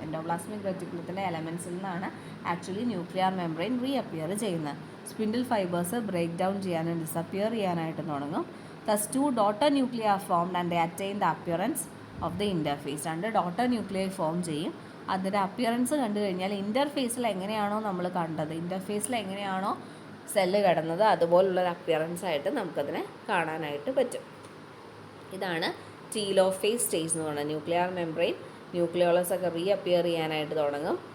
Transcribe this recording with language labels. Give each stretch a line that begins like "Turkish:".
Malayalam: Endoplasmic റെറ്റിക്കുലത്തിൻ്റെ എലമെൻറ്റ്സിൽ നിന്നാണ് actually nuclear membrane reappear ചെയ്യുന്നത്. Spindle fibres break down ചെയ്യാനും ഡിസപ്പിയർ ചെയ്യാനായിട്ട് തുടങ്ങും.
English: Thus, 2 daughter nuclei are formed and they attain the appearance of the interface.
Malayalam: 2 daughter nuclei form ചെയ്യും. അതിൻ്റെ appearance കണ്ടു കഴിഞ്ഞാൽ ഇൻ്റർഫേസിൽ എങ്ങനെയാണോ നമ്മൾ കണ്ടത്, ഇൻ്റർഫേസിൽ എങ്ങനെയാണോ സെല്ല് കിടന്നത് അതുപോലുള്ളൊരു അപ്പിയറൻസ് ആയിട്ട് നമുക്കതിനെ കാണാനായിട്ട് പറ്റും. ഇതാണ് ടീലോഫേസ് സ്റ്റേജ് എന്ന് പറയുന്നത്. ന്യൂക്ലിയർ മെംബ്രെയിൻ ന്യൂക്ലിയോളസ് ഒക്കെ റീഅപ്പിയർ ചെയ്യാനായിട്ട് തുടങ്ങും.